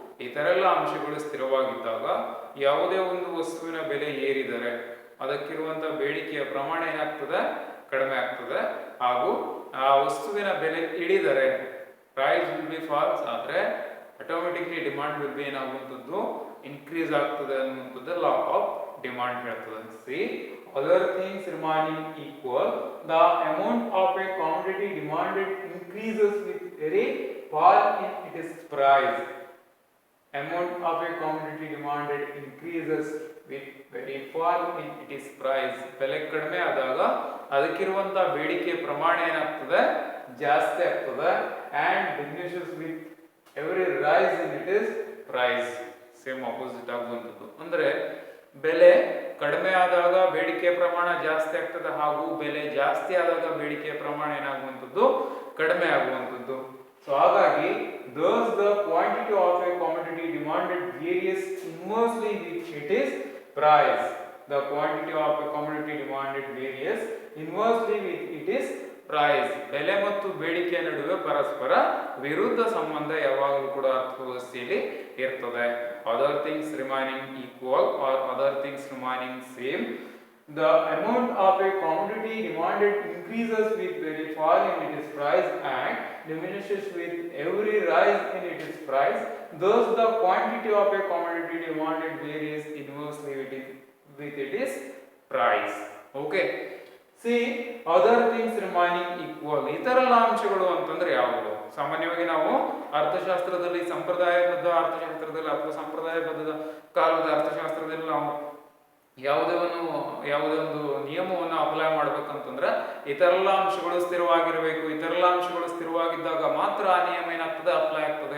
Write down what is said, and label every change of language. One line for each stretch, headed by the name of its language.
Kannada: ಇತರೆಲ್ಲ ಅಂಶಗಳು ಸ್ಥಿರವಾಗಿದ್ದಾಗ ಯಾವುದೇ ಒಂದು ವಸ್ತುವಿನ ಬೆಲೆ ಏರಿದರೆ ಅದಕ್ಕಿರುವಂಥ ಬೇಡಿಕೆಯ ಪ್ರಮಾಣ ಏನಾಗ್ತದೆ, ಕಡಿಮೆ ಆಗ್ತದೆ. ಹಾಗೂ ಆ ವಸ್ತುವಿನ ಬೆಲೆ ಇಳಿದರೆ
English: price will be falls
Kannada: ಆದರೆ automatically demand will be ಏನಾಗುವಂಥದ್ದು increase ಆಗ್ತದೆ ಅನ್ನುವಂಥದ್ದು ಲಾ ಆಫ್ ಡಿಮಾಂಡ್ ಹೇಳ್ತದೆ.
English: See, other things remaining equal, the amount of a commodity demanded increases with very fall in its price. Amount of a commodity demanded increases with very fall in its price.
Kannada: ಬೆಲೆ ಕಡಿಮೆ ಆದಾಗ ಅದಕ್ಕಿರುವಂಥ ಬೇಡಿಕೆ ಪ್ರಮಾಣ ಏನಾಗ್ತದೆ, ಜಾಸ್ತಿ ಆಗ್ತದೆ.
English: and diminishes with every rise in its price.
Kannada: Same opposite ಆಗುವಂಥದ್ದು. ಅಂದರೆ ಬೆಲೆ ಕಡಿಮೆ ಆದಾಗ ಬೇಡಿಕೆ ಪ್ರಮಾಣ ಜಾಸ್ತಿ ಆಗ್ತದೆ, ಹಾಗೂ ಬೆಲೆ ಜಾಸ್ತಿ ಆದಾಗ ಬೇಡಿಕೆಯ ಪ್ರಮಾಣ ಏನಾಗುವಂಥದ್ದು, ಕಡಿಮೆ ಆಗುವಂಥದ್ದು.
English: so
Kannada: ಹಾಗಾಗಿ
English: thus the quantity of a commodity demanded varies inversely with its price. The quantity of a commodity demanded varies inversely with its price.
Kannada: ಬೆಲೆ ಮತ್ತು ಬೇಡಿಕೆಯ ನಡುವೆ ಪರಸ್ಪರ ವಿರುದ್ಧ ಸಂಬಂಧ ಯಾವಾಗಲೂ ಕೂಡ ಅರ್ಥವ್ಯವಸ್ಥೆಯಲ್ಲಿ ಇರ್ತದೆ.
English: Other things remaining equal or other things remaining same, the amount of a commodity demanded increases with very fall in its price and diminishes with every rise in its price. Thus, the quantity of a commodity demanded varies inversely with its price. Okay. See, other things remaining equal.
Kannada: ಇತರೆಲ್ಲ ಅಂಶಗಳು ಅಂತಂದ್ರೆ ಯಾವುವು? ಸಾಮಾನ್ಯವಾಗಿ ನಾವು ಅರ್ಥಶಾಸ್ತ್ರದಲ್ಲಿ ಸಂಪ್ರದಾಯಬದ್ಧ ಅರ್ಥಶಾಸ್ತ್ರದಲ್ಲಿ ಅಥವಾ ಸಂಪ್ರದಾಯಬದ್ಧ ಕಾಲದ ಅರ್ಥಶಾಸ್ತ್ರದಲ್ಲಿ ನಾವು ಯಾವುದೇ ಒಂದು ನಿಯಮವನ್ನು ಅಪ್ಲೈ ಮಾಡ್ಬೇಕಂತಂದ್ರೆ ಇತರೆಲ್ಲ ಅಂಶಗಳು ಸ್ಥಿರವಾಗಿರಬೇಕು. ಇತರೆಲ್ಲ ಅಂಶಗಳು ಸ್ಥಿರವಾಗಿದ್ದಾಗ ಮಾತ್ರ ಆ ನಿಯಮ ಏನಾಗ್ತದೆ, ಅಪ್ಲೈ ಆಗ್ತದೆ.